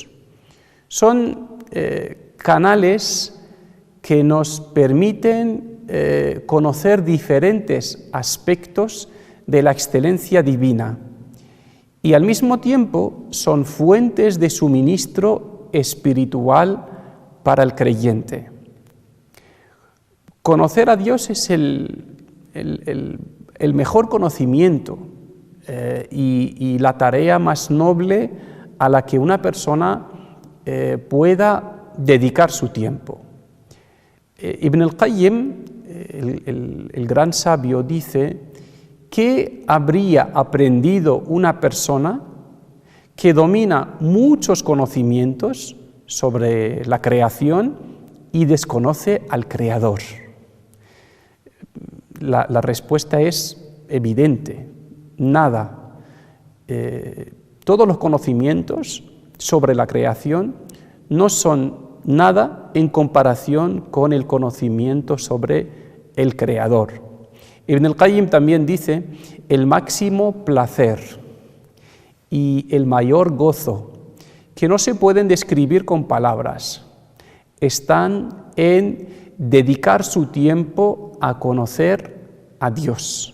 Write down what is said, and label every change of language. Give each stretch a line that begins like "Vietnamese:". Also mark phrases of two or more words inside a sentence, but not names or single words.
Spanish: Son canales que nos permiten conocer diferentes aspectos de la excelencia divina y al mismo tiempo son fuentes de suministro espiritual para el creyente. Conocer a Dios es el mejor conocimiento y la tarea más noble a la que una persona pueda dedicar su tiempo. Ibn al-Qayyim, el gran sabio, dice: ¿qué habría aprendido una persona que domina muchos conocimientos sobre la creación y desconoce al Creador? La respuesta es evidente: nada. Todos los conocimientos sobre la creación no son nada en comparación con el conocimiento sobre el Creador. Ibn al-Qayyim también dice: el máximo placer y el mayor gozo, que no se pueden describir con palabras, están en dedicar su tiempo a conocer a Dios.